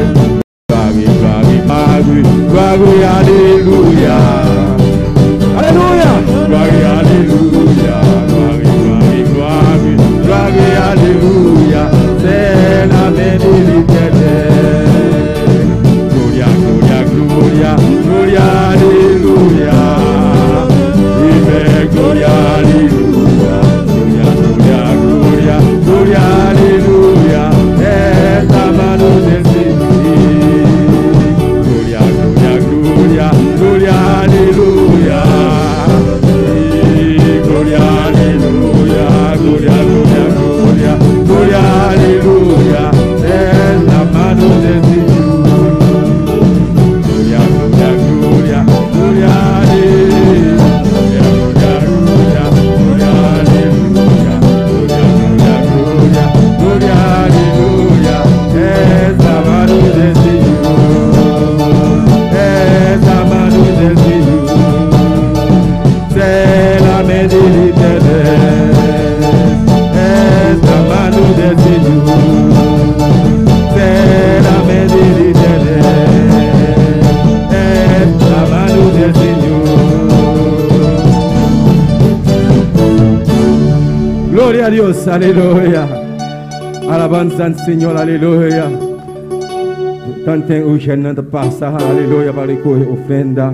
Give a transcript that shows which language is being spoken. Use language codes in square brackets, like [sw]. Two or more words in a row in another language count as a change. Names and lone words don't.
[fr] Gloire, gloire, gloire, gloire, alléluia. Alléluia. Gloire, alléluia. Gloire, gloire, gloire, gloire, alléluia. C'est la main de l'Éternel. [es] Gloria, gloria, gloria, gloria, alléluia. Amen. Gloria, alléluia. Gloria, gloria, gloria, gloria, alléluia. Es la mano del Señor. Gloria, gloria, gloria, gloria, alléluia. Gloria, alléluia, gloria, gloria, gloria, gloria, alléluia. Es la mano del Señor. Gloria, gloria, gloria, gloria, alléluia. Gloria, gloria, gloria, alléluia. Gloria, gloria, gloria, gloria, alléluia. Es la mano del Señor. Es la mano del Señor. [fr] C'est la main de l'Éternel. [es] Es la mano del Señor. [fr] C'est la main de l'Éternel. [es] Es la mano del Señor. Gloria a Dios, aleluya. Alabanza al Señor, aleluya. Tanten huyendo de pasa, aleluya, para recoger ofrenda.